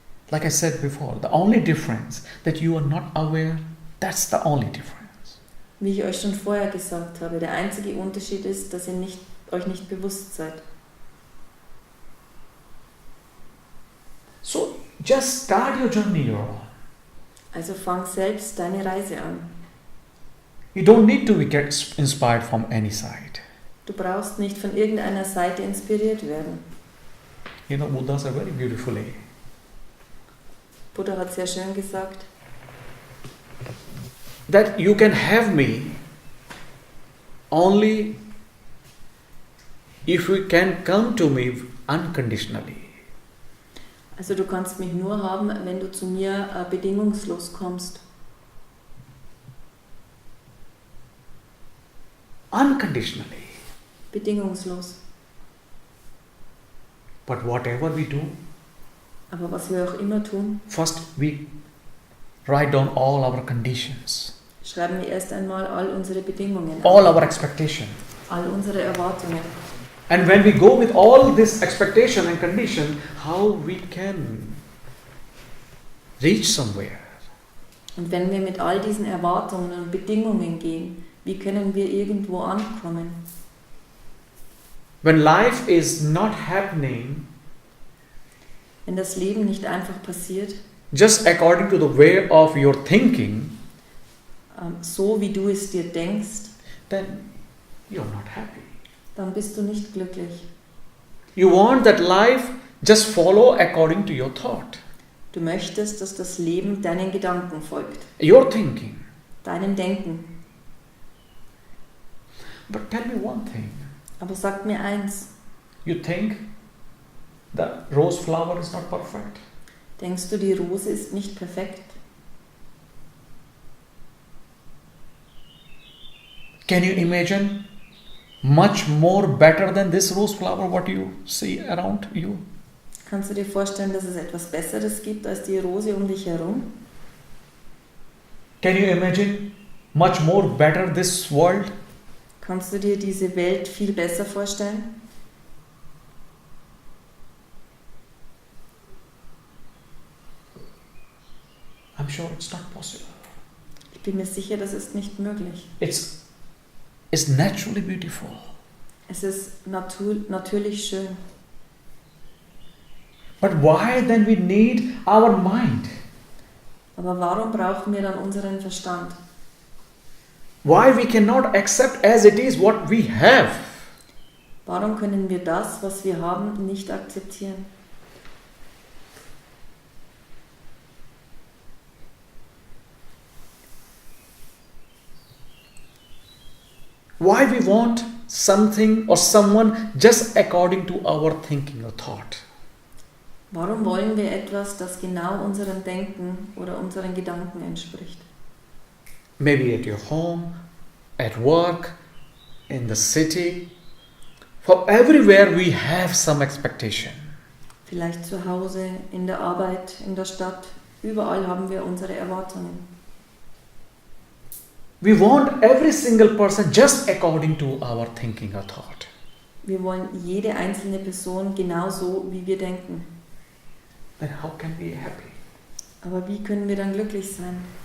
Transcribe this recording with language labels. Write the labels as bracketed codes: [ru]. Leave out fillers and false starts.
[en] Like I said before, the only difference that you are not aware, that's the only difference. [de] Wie ich euch schon vorher gesagt habe, der einzige Unterschied ist, dass ihr euch nicht bewusst seid. [en] So just start your journey your own. [de] Also fang selbst deine Reise an. [en] You don't need to get inspired from any side. [de] Du brauchst nicht von irgendeiner Seite inspiriert werden. [en] Buddha said very beautifully. [de] Buddha hat sehr schön gesagt, [en] that you can have me only if you can come to me unconditionally. [de] also du kannst mich nur haben, wenn du zu mir bedingungslos kommst. [en] Unconditionally. [de] Bedingungslos. [en] But whatever we do, [de] Aber was wir auch immer tun, [en] first we write down all our conditions, [de] schreiben wir erst einmal all unsere Bedingungen [en] all [de] auf, [en] our expectation. [de] all unsere Erwartungen. [en] And when we go with all this expectation and condition, how we can reach somewhere. [de] Und wenn wir mit all diesen Erwartungen und Bedingungen gehen, wie können wir irgendwo ankommen? [en] When life is not happening [de] Wenn das Leben nicht einfach passiert, [en] just according to the way of your thinking, [de] so wie du es dir denkst, [en] then you're not happy. [de] dann bist du nicht glücklich. [en] You want that life just follow according to your thought, [de] Du möchtest, dass das Leben deinen Gedanken folgt, [en] your thinking. [de] deinem Denken. [en] But tell me one thing. [de] Aber sag mir eins, [en] You think the rose flower is not perfect? [de] denkst du, die Rose ist nicht perfekt? [en] Can you imagine much more better than this rose flower what you see around you? [de] Kannst du dir vorstellen, dass es etwas Besseres gibt als die Rose um dich herum? [en] Can you imagine much more better this world? [de] Kannst du dir diese Welt viel besser vorstellen? [en] I'm sure it's not possible. [de] Ich bin mir sicher, das ist nicht möglich. [en] It's naturally beautiful. [de] Es ist natürlich schön. [en] But why then we need our mind? [de] Aber warum brauchen wir dann unseren Verstand? [en] Why we cannot accept as it is what we have? [de] Warum können wir das, was wir haben, nicht akzeptieren? [en] Why we want something or someone just according to our thinking or thought? [de] Warum wollen wir etwas, das genau unserem Denken oder unseren Gedanken entspricht? [en] Maybe at your home, at work, in the city. For everywhere we have some expectation. [de] Vielleicht zu Hause, in der Arbeit, in der Stadt. Überall haben wir unsere Erwartungen. [en] We want every single person just according to our thinking or thought. [de] Wir wollen jede einzelne Person genauso, wie wir denken. [en] Then how can we be happy? [de] Aber wie können wir dann glücklich sein?